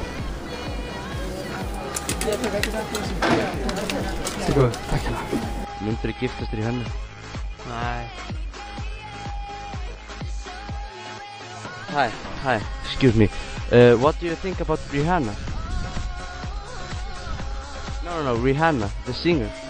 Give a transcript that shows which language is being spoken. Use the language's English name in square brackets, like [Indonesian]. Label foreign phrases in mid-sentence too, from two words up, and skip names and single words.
[Icelandic] Það er góð, takk hérna. Myndirðu giftast Rihanna? Nei. [English] Hi, excuse me. What do you think about Rihanna? No, Rihanna, the singer.